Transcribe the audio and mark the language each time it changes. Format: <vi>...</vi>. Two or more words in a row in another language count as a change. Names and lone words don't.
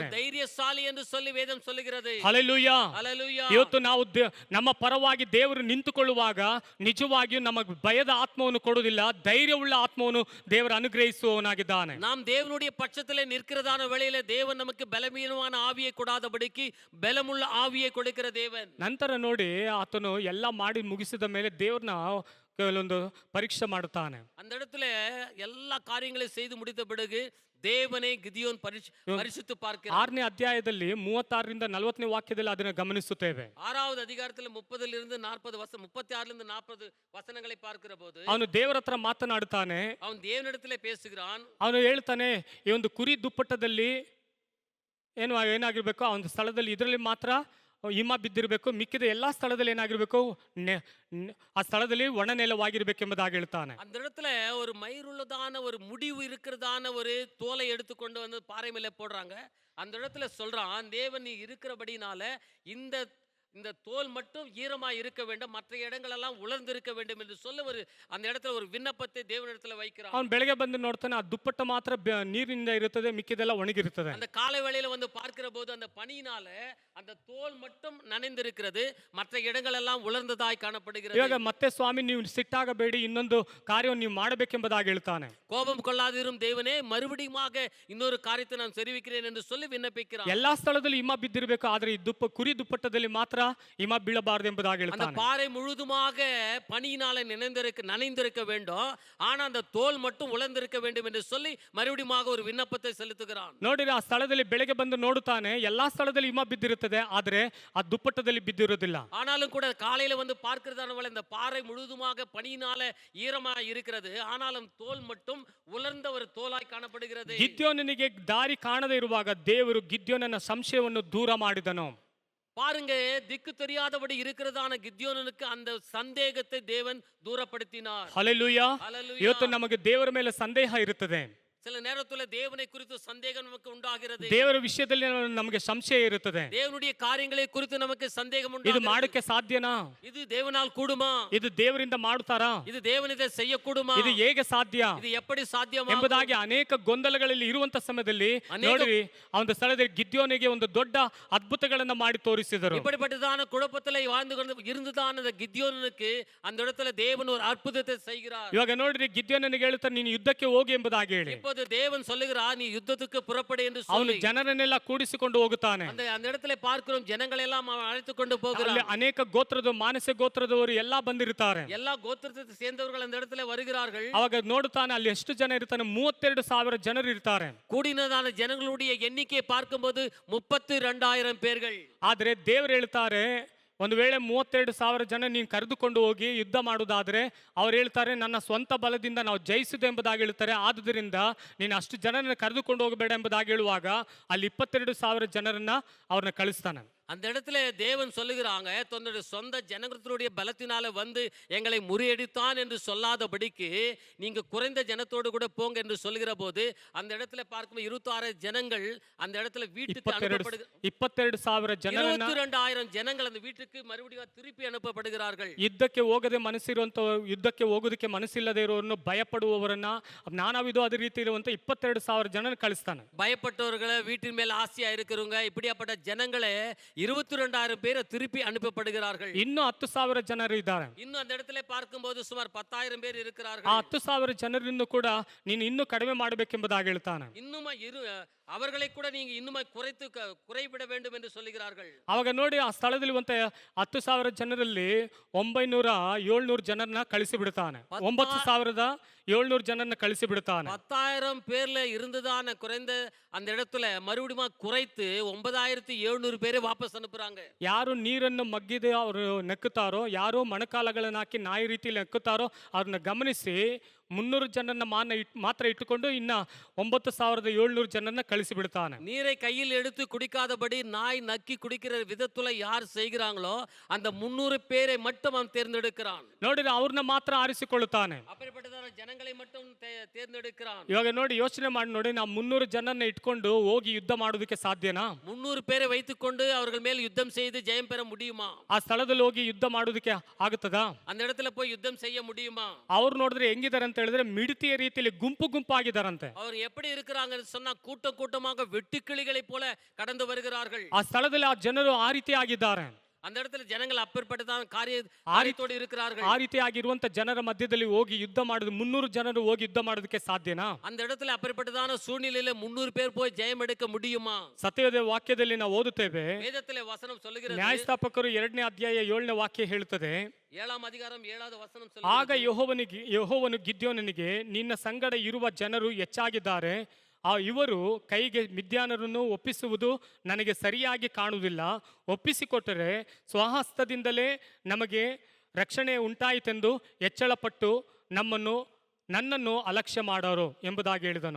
<ta>அவன் தைரியசாலி என்று சொல்லி வேதம் சொல்லுகிறது.</ta> <kn>ಹಲ್ಲೆಲೂಯಾ.</kn> <ta>ஹல்லேலூயா.</ta> <kn>ಇವತ್ತು ನಾವು ನಮ್ಮ ಪರವಾಗಿ ದೇವರು ನಿಂತುಕೊಳ್ಳುವಾಗ ನಿಜವಾಗಿಯೂ ನಮಗೆ ಭಯದ ಆತ್ಮವನ್ನು ಕೊಡುವುದಿಲ್ಲ, ಧೈರ್ಯವುಳ್ಳ ಆತ್ಮವನ್ನು ದೇವರು ಅನುಗ್ರಹಿಸುವವನಾಗಿದ್ದಾನೆ.</kn> <ta>நாம் தேவனுடைய பட்சத்திலே நிற்கிறதான வேளையில தேவன் நமக்கு பலவீனமான ஆவியை கொடாதபடிக்கு பலமுள்ள ஆவியை கொடுக்கிற தேவன்.</ta> <kn>ನಂತರ ನೋಡಿ ಆತನು ಎಲ್ಲ ಮಾಡಿ ಮುಗಿಸಿದ ಮೇಲೆ ದೇವ್ರನ್ನ ಕೆಲವೊಂದು ಪರೀಕ್ಷೆ ಮಾಡುತ್ತಾನೆ.</kn> <ta>அந்த இடத்துல எல்லா காரியங்களையும் செய்து முடித்த பிறகு தேவனை கிதியோன் பரிசுத்து பார்க்கிறார்.</ta> <kn>6ನೇ ಅಧ್ಯಾಯದಲ್ಲಿ 36ರಿಂದ 40ನೇ ವಾಕ್ಯದಲ್ಲಿ ಅದನ್ನು ಗಮನಿಸುತ್ತೇವೆ.</kn> <ta>6வது அதிகாரத்தில் 30லிருந்து 40 வசனம், 36லிருந்து 40 வசனங்களை பார்க்கிற போது</ta> <kn>ಅವನು ದೇವರ ಹತ್ರ ಮಾತನಾಡುತ್ತಾನೆ.</kn> <ta>அவன் தேவனிடத்திலே பேசுகிறான்.</ta> <kn>ಅವನು ಹೇಳ್ತಾನೆ, ಈ ಒಂದು ಕುರಿ ದುಪ್ಪಟ್ಟದಲ್ಲಿ ಏನಾಗಿರ್ಬೇಕು, ಆ ಒಂದು ಸ್ಥಳದಲ್ಲಿ ಇದರಲ್ಲಿ ಮಾತ್ರ ಹಿಮ ಬಿದ್ದಿರಬೇಕು, ಮಿಕ್ಕಿದ ಎಲ್ಲಾ ಸ್ಥಳದಲ್ಲಿ ಏನಾಗಿರ್ಬೇಕು, ಆ ಸ್ಥಳದಲ್ಲಿ ಒಣನೆಲವಾಗಿರ್ಬೇಕೆಂಬುದಾಗಿ ಹೇಳ್ತಾನೆ.</kn> <ta>அந்த இடத்துல ஒரு மயிருள்ளதான ஒரு முடிவு இருக்கிறதான ஒரு தோலை எடுத்துக்கொண்டு வந்து பாறை மேலே போடுறாங்க. அந்த இடத்துல சொல்றான், தேவன் நீ இருக்கிறபடினால இந்த தோல் மட்டும் ஈரமா இருக்க வேண்டும், மற்ற இடங்கள் எல்லாம் உலர்ந்து இருக்க வேண்டும் என்று சொல்ல அந்த இடத்துல ஒரு விண்ணப்பத்தை தேவனிடத்துல வைக்கிறான்.</ta> <kn>ಅವನು ಬೆಳಗ್ಗೆ ಬಂದು ನೋಡ್ತಾನೆ, ಆ ದುಪ್ಪಟ್ಟ ಮಾತ್ರ ನೀರಿನಿಂದ ಇರುತ್ತದೆ, ಮಿಕ್ಕಿದೆಲ್ಲ ಒಣಗಿರುತ್ತದೆ.</kn> <ta>அந்த காலை வேளையில வந்து பார்க்கிற போது அந்த பனியினால அந்த தோல் மட்டும் நனைந்திருக்கிறது, மற்ற இடங்கள் எல்லாம் உலர்ந்ததாய் காணப்படுகிறது.</ta> <kn>ಇವಾಗ ಮತ್ತೆ ಸ್ವಾಮಿ ನೀವು ಸಿಟ್ಟಾಗಬೇಡಿ, ಇನ್ನೊಂದು ಕಾರ್ಯವನ್ನು ನೀವು ಮಾಡಬೇಕೆಂಬುದಾಗಿ ಹೇಳ್ತಾನೆ.</kn> <ta>கோபம் கொள்ளாதிரும் தேவனே, மறுபடியுமாக இன்னொரு காரியத்தை நான் தெரிவிக்கிறேன் என்று சொல்லி விண்ணப்பிக்கிறான்.</ta> <kn>ಎಲ್ಲಾ ಸ್ಥಳದಲ್ಲಿ ಹಿಮ ಬಿದ್ದಿರಬೇಕು, ಆದ್ರೆ ಈ ಕುರಿ ದುಪ್ಪಟ್ಟದಲ್ಲಿ ಮಾತ್ರ ಹಿಮ ಬೀಳಬಾರದು ಎಂಬುದಾಗಿ</kn> <ta>அந்த</ta> <kn>ಹೇಳ್ತಾನೆ.</kn> <ta>பாறை முழுதுமாக பனியினால நனைந்திருக்க வேண்டும், ஆனா அந்த தோல் மட்டும் உலர்ந்திருக்க வேண்டும் என்று சொல்லி மறுபடியுமாக ஒரு விண்ணப்பத்தை செலுத்துகிறான்.</ta> <kn>ನೋಡಿದ್ರೆ ಆ ಸ್ಥಳದಲ್ಲಿ ಬೆಳಗ್ಗೆ ಬಂದು ನೋಡುತ್ತಾನೆ, ಎಲ್ಲಾ ಸ್ಥಳದಲ್ಲಿ ಹಿಮ ಬಿದ್ದಿರುತ್ತದೆ, ಆದ್ರೆ ಆ ದುಪ್ಪಟ್ಟದಲ್ಲಿ ಬಿದ್ದಿರೋದಿಲ್ಲ.</kn> <ta>ஆனாலும் கூட காலையில வந்து பார்க்கிறதான இந்த பாறை முழுதுமாக பனியினால ஈரமா இருக்கிறது, ஆனாலும் தோல் மட்டும் உலர்ந்த ஒரு தோலாய் காணப்படுகிறது.</ta> <kn>ಗಿದ್ಯೋನನಿಗೆ ದಾರಿ ಕಾಣದೇ ಇರುವಾಗ ದೇವರು ಗಿದ್ಯೋನನ ಸಂಶಯವನ್ನು ದೂರ ಮಾಡಿದನು.</kn> <ta>பாருங்க, திக்கு தெரியாதபடி இருக்கிறதான கித்யோனுக்கு அந்த சந்தேகத்தை தேவன் தூரப்படுத்தினார்.</ta> <kn>ಹಲ್ಲೆಲೂಯಾ.</kn> <ta>ஹல்லேலூயா.</ta> <kn>ಇವತ್ತು ನಮಗೆ ದೇವರ ಮೇಲೆ ಸಂದೇಹ ಇರುತ್ತದೆ.</kn> <ta>சில நேரத்துல தேவனை குறித்து சந்தேகம் நமக்கு உண்டாகிறது.</ta> <kn>ದೇವರ ವಿಷಯದಲ್ಲಿ ನಮಗೆ ಸಂಶಯ ಇರುತ್ತದೆ.</kn> <ta>தேவனுடைய காரியங்களை குறித்து நமக்கு சந்தேகம்</ta> <kn>ಇದು</kn> <ta>உண்டாகிறது.</ta> <kn>ಮಾಡಕ್ಕೆ ಸಾಧ್ಯನಾ?</kn> <ta>இது தேவனால் கூடுமா?</ta> <kn>ಇದು ದೇವರಿಂದ ಮಾಡುತ್ತಾರಾ?</kn> <ta>இது தேவன் இதை செய்யக்கூடுமா?</ta> <kn>ಇದು ಹೇಗೆ ಸಾಧ್ಯ</kn> <ta>இது எப்படி சாத்தியமாகும்</ta> <kn>ಎಂಬುದಾಗಿ ಅನೇಕ ಗೊಂದಲಗಳಲ್ಲಿ ಇರುವಂತ ಸಮಯದಲ್ಲಿ ನೋಡಿ, ಆ ಒಂದು ಸ್ಥಳದಲ್ಲಿ ಗಿದ್ಯೋನಿಗೆ ಒಂದು ದೊಡ್ಡ ಅದ್ಭುತಗಳನ್ನ ಮಾಡಿ ತೋರಿಸಿದರು.</kn> <ta>இப்படிப்பட்டதான குழப்பத்திலே வாழ்ந்து கொண்டு இருந்ததான அந்த கித்யோனுக்கு அந்த இடத்துல தேவன் ஒரு அற்புதத்தை செய்கிறார்.</ta> <kn>ಇವಾಗ ನೋಡ್ರಿ, ಗಿದ್ಯೋನನಿಗೆ ಹೇಳ್ತಾರೆ, ನೀನು ಯುದ್ಧಕ್ಕೆ ಹೋಗಿ ಎಂಬುದಾಗಿ ಹೇಳಿ.</kn> <ta>இப்போது தேவன் சொல்லுகிறார், நீ யுத்தத்துக்கு புறப்படு என்று</ta> <kn>ಅವನು</kn> <ta>சொல்லி</ta> <kn>ಜನರನ್ನೆಲ್ಲ ಕೂಡಿಸಿಕೊಂಡು ಹೋಗುತ್ತಾನೆ.</kn> <ta>அந்த இடத்துல பார்க்கிறோம், ஜனங்களை எல்லாம் அழைத்து கொண்டு</ta> <kn>ಅಲ್ಲಿ</kn> <ta>போகிறார்.</ta> <kn>ಅನೇಕ ಗೋತ್ರದ ಮಾನಸ ಗೋತ್ರದವರು ಎಲ್ಲಾ ಬಂದಿರ್ತಾರೆ.</kn> <ta>எல்லா கோத்திரத்தை சேர்ந்தவர்கள் அந்த இடத்துல வருகிறார்கள்.</ta> <kn>ಅವಾಗ ನೋಡುತ್ತಾನೆ, ಅಲ್ಲಿ ಎಷ್ಟು ಜನ ಇರ್ತಾನೆ, 32,000 ಜನರು ಇರ್ತಾರೆ.</kn> <ta>கூடினதான ஜனங்களுடைய எண்ணிக்கையை பார்க்கும்போது 32,000 பேர்கள்.</ta> <kn>ಆದ್ರೆ ದೇವರು ಹೇಳ್ತಾರೆ, ಒಂದು ವೇಳೆ 32,000 ಜನ ನೀನು ಕರೆದುಕೊಂಡು ಹೋಗಿ ಯುದ್ಧ ಮಾಡುವುದಾದ್ರೆ ಅವ್ರು ಹೇಳ್ತಾರೆ, ನನ್ನ ಸ್ವಂತ ಬಲದಿಂದ ನಾವು ಜಯಿಸಿದೆ ಎಂಬುದಾಗಿ ಹೇಳ್ತಾರೆ. ಆದುದರಿಂದ ನೀನು ಅಷ್ಟು ಜನರನ್ನ ಕರೆದುಕೊಂಡು ಹೋಗಬೇಡ ಎಂಬುದಾಗಿ ಹೇಳುವಾಗ ಅಲ್ಲಿ 22,000 ಜನರನ್ನ ಅವ್ರನ್ನ ಕಳಿಸ್ತಾನೆ.</kn> <ta>அந்த இடத்துல தேவன் சொல்லுகிறாங்க, தன்னுடைய சொந்த ஜனங்களுடைய பலத்தினால வந்து எங்களை முறியடித்தான் என்று சொல்லாதபடிக்கு நீங்க குறைந்த ஜனத்தோடு கூட போங்க என்று சொல்லுகிற போது அந்த இடத்துல பார்க்கும் 26 ஜனங்கள் அந்த இடத்துல வீட்டுக்கு அனுப்பப்படுகிறார்கள்.</ta> <kn>22,000 ಜನರನ್ನ</kn> <ta>22,000 ಜನங்கள் அந்த வீட்டுக்கு மறுபடியும் திருப்பி அனுப்பப்படுகிறார்கள்.</ta> <kn>ಯುದ್ಧಕ್ಕೆ ಹೋಗದೆ ಮನಸ್ಸಿರುವಂತವರು, ಯುದ್ಧಕ್ಕೆ ಹೋಗೋದಕ್ಕೆ ಮನಸ್ಸಿಲ್ಲದೆ ಇರೋರನ್ನು, ಭಯಪಡುವವರನ್ನ, ನಾನಾವಿದು ಅದೇ ರೀತಿ ಇರುವಂತ 22,000 ಜನ ಕಳಿಸ್ತಾನೆ.</kn> <ta>பயப்பட்டவர்களை, வீட்டின் மேல் ஆசையா இருக்கிறவங்க, இப்படியாப்பட்ட ஜனங்களே 22,000 பேர் திருப்பி அனுப்பப்படுகிறார்கள்.</ta> <kn>ಇನ್ನು 10,000 ಜನರು ಇದ್ದಾರೆ.</kn> <ta>இன்னும் அந்த இடத்துல பார்க்கும்போது ಸುಮಾರು 10,000 பேர்</ta> <kn>ಆ</kn> <ta>இருக்கிறார்கள்.</ta> <kn>10,000 ಜನರನ್ನು ಕೂಡ ನೀನು ಇನ್ನೂ ಕಡಿಮೆ ಮಾಡಬೇಕೆಂಬುದಾಗಿ ಹೇಳ್ತಾನೆ.</kn> <ta>இன்னும் அவர்களை கூட நீங்க இன்னும் குறைவிட வேண்டும் என்று சொல்லுகிறார்கள்.</ta> <kn>ಅವಾಗ ನೋಡಿ, ಆ ಸ್ಥಳದಲ್ಲಿ 10,000 ಜನರಲ್ಲಿ 700 ಜನರನ್ನ ಕಳಿಸಿ ಬಿಡ್ತಾನೆ. 9,700 ಜನರನ್ನ ಕಳಿಸಿ ಬಿಡ್ತಾನೆ.</kn> <ta>10,000 பேர்ல இருந்ததான குறைந்த அந்த இடத்துல மறுபடியும் குறைத்து 9,700 பேரை வாபஸ் அனுப்புறாங்க.</ta> <kn>ಯಾರು ನೀರನ್ನು ಮಗ್ಗಿದೆ ಅವರು ನೆಕ್ಕುತ್ತಾರೋ, ಯಾರು ಮೊಣಕಾಲಗಳನ್ನು ಹಾಕಿ ನಾಯಿ ರೀತಿಯಲ್ಲಿ ನೆಕ್ಕುತ್ತಾರೋ ಅವ್ರನ್ನ ಗಮನಿಸಿ 300 ಜನರನ್ನ ಮಾತ್ರ ಇಟ್ಟುಕೊಂಡು ಇನ್ನ 9700 ಜನರನ್ನ ಕಳಿಸಿಬಿಡ್ತಾನೆ.</kn> <ta>நீரை கையில் எடுத்து குடிக்காதபடி நாய் நக்கி குடிக்கிற விதத்துல யார் செய்கிறாங்களோ அந்த 300 பேரை மட்டும் அவன் தேர்ந்தெடுக்கிறான்.</ta> <kn>ನೋಡಿದ್ರೆ ಅವ್ರನ್ನ ಮಾತ್ರ ಆರಿಸಿಕೊಳ್ಳುತ್ತಾನೆ.</kn> <ta>அப்படிப்பட்டதான ஜனங்களை மட்டும் தேர்ந்தெடுக்கிறான்.</ta> <kn>ಇವಾಗ ನೋಡಿ, ಯೋಚನೆ ಮಾಡಿ ನೋಡಿ, ನಾವು 300 ಜನರನ್ನ ಇಟ್ಕೊಂಡು ಹೋಗಿ ಯುದ್ಧ ಮಾಡೋದಕ್ಕೆ ಸಾಧ್ಯನಾ?</kn> <ta>300 பேரை வைத்துக்கொண்டு அவர்கள் மேல் யுத்தம் செய்து ஜெயம் பெற முடியுமா?</ta> <kn>ಆ ಸ್ಥಳದಲ್ಲಿ ಹೋಗಿ ಯುದ್ಧ ಮಾಡೋದಕ್ಕೆ ಆಗುತ್ತದಾ?</kn> <ta>அந்த இடத்துல போய் யுத்தம் செய்ய முடியுமா?</ta> <kn>ಅವ್ರು ನೋಡಿದ್ರೆ ಹೆಂಗಿದ್ದಾರೆ ಅಂತ ಹೇಳಿದ್ರೆ ಮಿಡತೆಯ ರೀತಿಯಲ್ಲಿ ಗುಂಪು ಗುಂಪಾಗಿದ್ದಾರಂತೆ.</kn> <ta>அவர் எப்படி இருக்கிறாங்கன்னு சொன்னா கூட்டம் கூட்டமாக வெட்டுக்கிளிகளை போல கடந்து வருகிறார்கள்.</ta> <kn>ಆ ಸ್ಥಳದಲ್ಲಿ ಆ ಜನರು ಆ ರೀತಿ ಆಗಿದ್ದಾರೆ.</kn> <ta>அந்த இடத்துல ஜனங்கள் அப்பேற்பட்டதான காரியத்தோடு இருக்கிறார்கள்.</ta> <kn>ಆ ರೀತಿಯಾಗಿರುವಂತ ಜನರ ಮಧ್ಯದಲ್ಲಿ ಹೋಗಿ ಯುದ್ಧ ಮಾಡೋದು, 300 ಜನರು ಹೋಗಿ ಯುದ್ಧ ಮಾಡೋದಕ್ಕೆ ಸಾಧ್ಯನಾ?</kn> <ta>அந்த இடத்துல அப்பேற்பட்டதான சூழ்நிலையில 300 பேர் போய் ஜெயம் எடுக்க முடியுமா?</ta> <kn>ಸತ್ಯವೇದ ವಾಕ್ಯದಲ್ಲಿ ನಾವು ಓದುತ್ತೇವೆ,</kn> <ta>வேதத்திலே வசனம் சொல்லுகிறது,</ta> <kn>ನ್ಯಾಯಸ್ಥಾಪಕರು 2ನೇ ಅಧ್ಯಾಯ 7ನೇ ವಾಕ್ಯ ಹೇಳುತ್ತದೆ,</kn> <ta>7ಾம் அதிகாரம் 7வது வசனம்</ta> <kn>ಆಗ</kn> <ta>சொல்லுகிறது,</ta> <kn>ಯೆಹೋವನು ಗಿದ್ಯೋನನಿಗೆ, ನಿನ್ನ ಸಂಗಡ ಇರುವ ಜನರು ಹೆಚ್ಚಾಗಿದ್ದಾರೆ, ಇವರು ಕೈಗೆ ಮಿದ್ಯಾನರನ್ನು ಒಪ್ಪಿಸುವುದು ನನಗೆ ಸರಿಯಾಗಿ ಕಾಣುವುದಿಲ್ಲ. ಒಪ್ಪಿಸಿಕೊಟ್ಟರೆ ಸ್ವಹಸ್ತದಿಂದಲೇ ನಮಗೆ ರಕ್ಷಣೆ ಉಂಟಾಯಿತೆಂದು ಎಚ್ಚಳಪಟ್ಟು ನನ್ನನ್ನು ಅಲಕ್ಷ್ಯ ಮಾಡೋರು ಎಂಬುದಾಗಿ ಹೇಳಿದನು.</kn>